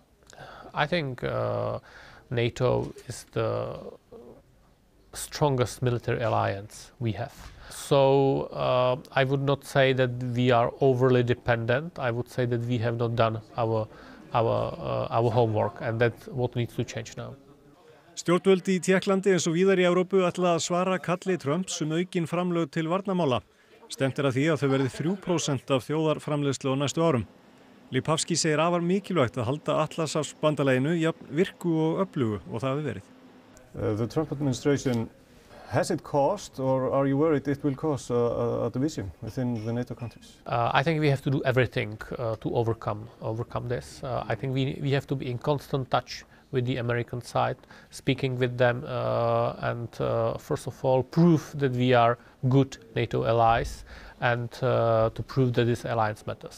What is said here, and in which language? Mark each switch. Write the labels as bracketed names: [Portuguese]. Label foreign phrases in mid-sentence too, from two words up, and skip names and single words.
[English] I think NATO is the strongest military alliance we have. So I would not say that we are overly dependent. I would say that we have not done our homework, and that's what needs to change now. [Icelandic] Stjórnvöld í Tékklandi eins og víðar í Evrópu ætla að svara kalli Trumps aukin framlög til varnarmála. Stefnt að því að þau verði 3% af þjóðarframleiðslu á næstu árum. Lipavsky segir afar mikilvægt að halda Atlantshafsbandalaginu jafn virku og öflugu og það hafi verið. [English] The Trump administration, has it caused, or are you worried it will cause a division within the NATO countries? I think we have to do everything to overcome this. I think we have to be in constant touch with the American side, speaking with them and first of all prove that we are good NATO allies and to prove that this alliance matters.